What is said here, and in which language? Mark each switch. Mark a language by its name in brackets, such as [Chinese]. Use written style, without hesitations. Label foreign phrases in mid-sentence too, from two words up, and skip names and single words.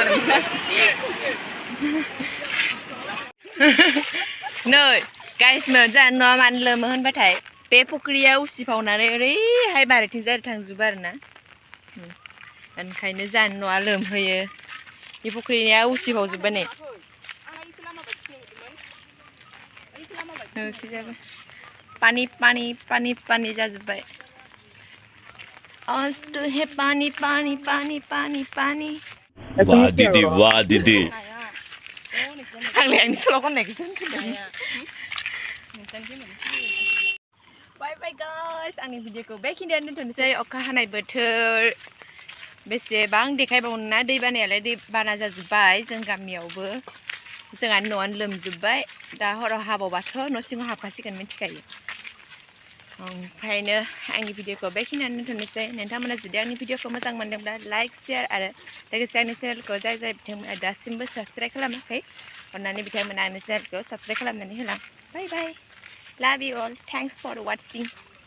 [Bodo] नै गाइसमोन जोंहा न'आ मानो लोमो होनबाथाय बे फुख्रिया उसिफावनानै ओरैहाय बारिथिंजाय थांजोबो आरोना ओंखायनो जोंहा न'आ लोमहोयो बे फुख्रिया उसिफावजोब्बाय नै पानी पानी पानी पानी जाजोब्बाय [Hindi] आज तो है पानी पानी पानी पानी पानी वाह दीदी [Bodo] आंलाय आंनि सल' खननायखौसो होनदों बाय बाय गाइस आंनि भिडिअखौ बेखिनियावनो दोनथ'नोसै अखा हानाय बोथोर बेसेबां देखायबावनो ना दै बानायालाय दै बाना जाजोब्बाय जों गामियावबो जोंहा न'आनो लोमजोब्बाय दा हराव हाबावबाथ' न' सिङाव हाबखासिगोन मिथिखायो ओंखायनो आंनि भिडिअखौ बेखिनियावनो दोनथ'नोसै नोंथांमोना जुदि आंनि भिडिअखौ मोजां मोनदोंब्ला लाइक शेयार आरो लोगोसे आंनि चेनेलखौ जाय बिथांमोना दासिमबो साबस्क्राइब खालामाखै अन्नानै बिथांमोना आंनि चेनेलखौ साबस्क्राइब खालामनानै होलां बाय बाय [English] love you all, thanks for watching.